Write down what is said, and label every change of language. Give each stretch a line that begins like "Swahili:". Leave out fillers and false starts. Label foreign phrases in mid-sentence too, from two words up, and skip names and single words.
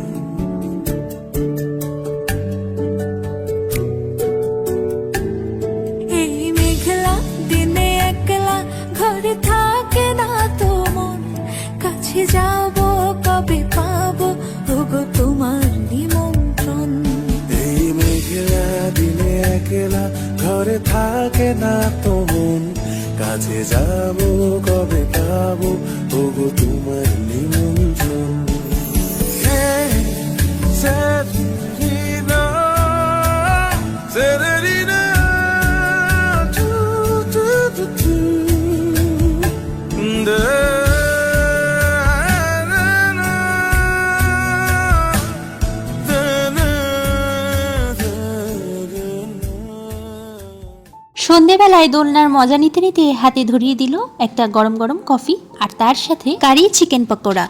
Bangla: এই মেঘলা দিনে একলা ঘরে থাকে না তো মন, কাছে যাব কবে পাবো ওগো তোমার নিমন্ত্রণ। এই মেঘলা দিনে একলা ঘরে থাকে না তো মন, কাছে যাব কবে পাবো ওগো তোমার নিমন্ত্রণ। Severina, Severina, tu, tu, tu, tu. সন্ধেবেলায় দোলনার মজা নিতে নিতে হাতে ধরিয়ে দিল একটা গরম গরম কফি আর তার সাথে
English: curry chicken
Bangla: পকোড়া।